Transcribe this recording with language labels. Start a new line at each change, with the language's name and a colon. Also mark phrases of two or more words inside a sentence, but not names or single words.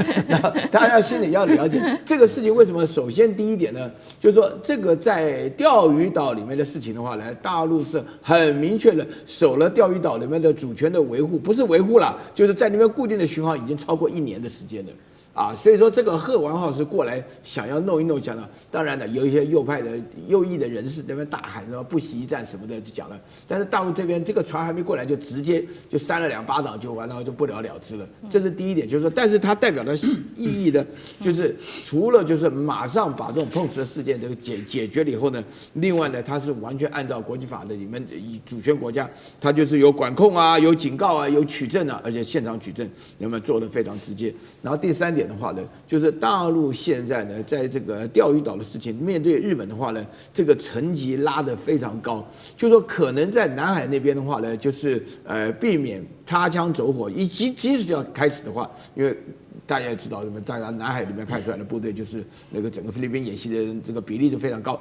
Chinese: 那大家心裡要了解這個事情為什麼？首先第一點呢，就是說這個在釣魚島裡面的事情的話呢，大陸是很明確的守了釣魚島裡面的主權的維護，不是維護了，就是在那邊固定的巡航已經超過1年的時間了啊，所以說這個賀丸號是過來想要弄一弄，講了。當然了，有一些右翼的人士在那邊大喊什麼不惜一戰什麼的就講了。但是大陸這邊這個船還沒過來，就直接就扇了2巴掌就完了，就不了了之了。這是第一點，就是說，但是它代表的意義呢，就是除了就是馬上把這種碰瓷的事件這個解決了以後呢，另外呢，它是完全按照國際法的裡面以主權國家，它就是有管控啊，有警告啊，有取證啊，而且現場取證，那麼做得非常直接。然后第3點的話呢，就是大陸現在呢，在這個釣魚島的事情，面對日本的話呢，這個層級拉得非常高，就是說可能在南海那邊的話呢，就是避免擦槍走火，即使要開始的話，因為大家也知道，大家南海裡面派出來的部隊就是那個整個菲律賓演習的這個比例是非常高。